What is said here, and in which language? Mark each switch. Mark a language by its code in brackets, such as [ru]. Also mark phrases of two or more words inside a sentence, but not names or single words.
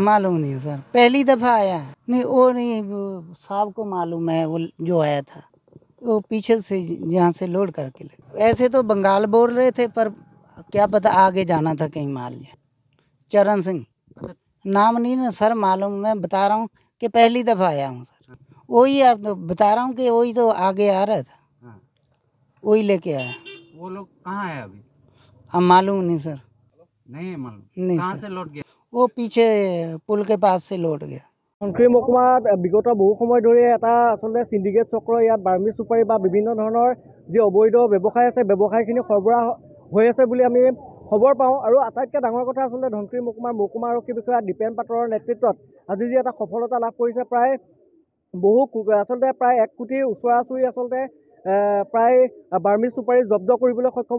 [hi] मालूम नहीं है सर पहली दफ़ा आया है नहीं वो नहीं वो साहब को मालूम है वो जो आया था वो पीछे से जहाँ से लोड करके ले ऐसे तो बंगाल बोल रहे थे पर क्या पता आगे जाना था कहीं माल चरण सिंह नाम नहीं ना सर मालूम मैं बता रहा हूँ कि पहली दफ़ा आया हूँ सर वही आप तो बता रहा हूँ कि वही तो आगे आ रहा था वही लेके आया वो लोग कहाँ है अभी? अब मालूम नहीं सर नहीं मालूम। नहीं कहाँ सर। से लौट गया? वो पीछे पुल के पास से लौट गया [as] ধনশিৰি মহকুমাত বিগত বহু সময় ধৰি এটা আচলতে সিন্ডিকেট চক্ৰ ইয়াত বাৰ্মি চুপাৰী বা বিভিন্ন ধৰণৰ যি অবৈধ ব্যৱসায় আছে ব্যৱসায়খিনি সৰবৰাহ হৈ আছে বুলি আমি খবৰ পাওঁ আৰু আটাইতকৈ ডাঙৰ কথা আচলতে ধনশিৰি মহকুমাৰ মহকুমা আৰক্ষী বিষয়া দীপেন পাটৰৰ নেতৃত্বত আজি যি এটা সফলতা লাভ কৰিছে আচলতে প্ৰায় 1 কোটিৰ ওচৰা-ওচৰি আচলতে প্ৰায় বাৰ্মি চুপাৰী জব্দ কৰিবলৈ সক্ষম